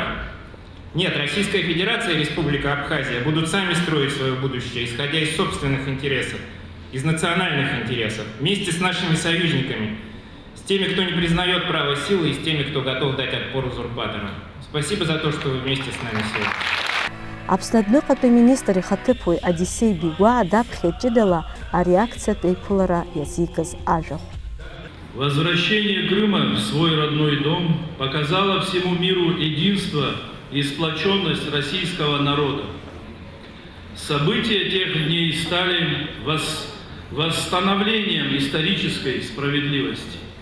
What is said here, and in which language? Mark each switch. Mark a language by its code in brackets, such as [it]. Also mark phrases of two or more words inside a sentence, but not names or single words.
[ru] Нет, Российская Федерация и Республика Абхазия будут сами строить свое будущее, исходя из собственных интересов, из национальных интересов, вместе с нашими союзниками, с теми, кто не признает право силы, и с теми, кто готов дать отпор узурпаторам. Спасибо за то, что вы вместе с нами сегодня. [ab] Аԥсны адәныҟатәи министр ихаҭыԥуаҩ Одиссей Бигәаа даԥхьеит ҷыдала ареакциатә еиԥылара иазикыз ажәахә. [ru] Возвращение Крыма в свой родной дом показало всему миру единство и сплоченность российского народа. События тех дней стали восстановлением исторической справедливости.